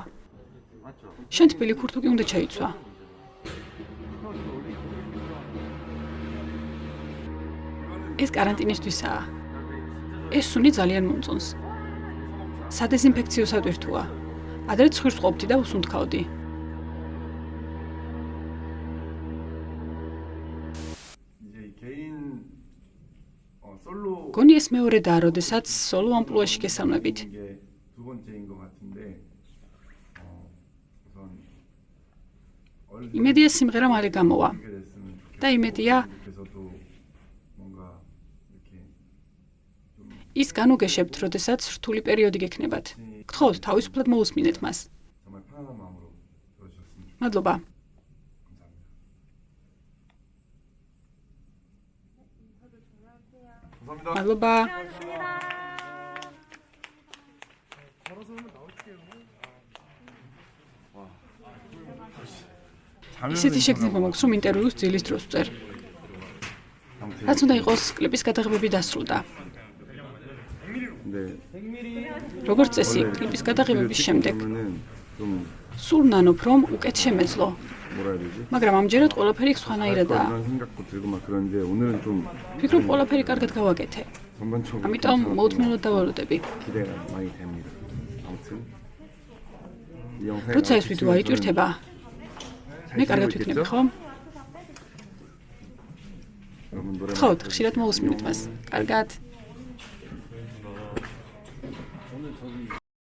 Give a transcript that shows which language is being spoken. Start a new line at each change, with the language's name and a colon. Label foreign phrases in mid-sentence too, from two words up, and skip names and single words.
Georgian: შენ თბილი ქურთუკი უნდა ჩაიცვა. ეს каранტინისთვისაა. ეს სუნი ძალიან მომწონს. სადეზინფექციო სატვირთოა. ადრე ცხვირს ყოფდი და უსუნთქავდი.
Korean: 이제 개인 솔로
Georgian: გონი ეს მეორედაა, როდესაც სოლო ამპლუაში გესალმებით.
Korean: 이게 두 번째인 것 같은데 우선
Georgian: იმედია სიმღერა მალე გამოვა.
Korean: 이게 됐으면
Georgian: და იმედია
Korean: 좋겠어도 뭔가 이렇게
Georgian: ის განუგეშებთ, როდესაც რთული პერიოდი გექნებათ. გთხოვთ, თავისუფლად მოусმინეთ მას.
Korean: 정말 편안한 마음으로 들어주셨으면
Georgian: მადლობა.
Korean: 감사합니다.
Georgian: მადლობა. ისეთი შეგრძნება მაქვს, რომ ინტერვიუს ძილის დროს ვწერ. რაც უნდა იყოს, კლიპის გადაღებები დასრულდა.
Korean: 근데
Georgian: როგორც წესი, კლიპის გადაღებების შემდეგ
Korean: 그러면은 좀
Georgian: სულ ნანობ, რომ უკეთ შემეძლო.
Korean: 뭐라 해야 되지?
Georgian: მაგრამ ამჯერად ყველაფერი სხვანაირადაა.
Korean: 그런 생각도 들고 막 그런데 오늘은 좀
Georgian: ვფიქრობ, ყველაფერი კარგად გავაკეთე.
Korean: 전반적으로
Georgian: ამიტომ მოუთმენლად დავალოდები.
Korean: 기대가 많이 됩니다. 아무튼 이 영상이
Georgian: როცა ეს ვიდეო აიტვირთება, მე კარგად ვიქნები, ხო?
Korean: 여러분 노래
Georgian: გთხოვთ, ხშირად მოусმინეთ მას. კარგად.